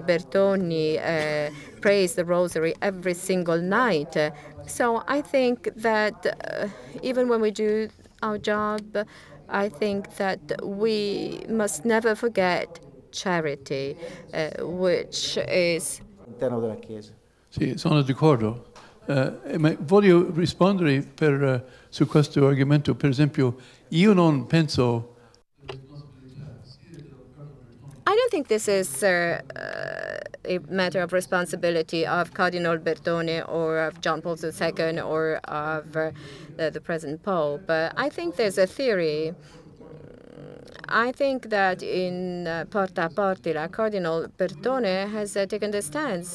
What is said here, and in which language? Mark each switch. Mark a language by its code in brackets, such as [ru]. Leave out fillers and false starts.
[en] Bertoni prays the Rosary every single night. So I think that even when we do our job, I think that we must never forget charity, which is... [it] All'interno della Chiesa. Sì, sono d'accordo. Ma voglio rispondere su questo argomento. Per esempio, io non penso... [en] I don't think this is a matter of responsibility of Cardinal Bertone or of John Paul II or of the present Pope. I think there's a theory. I think that in Porta a Portila, Cardinal Bertone has taken the stance.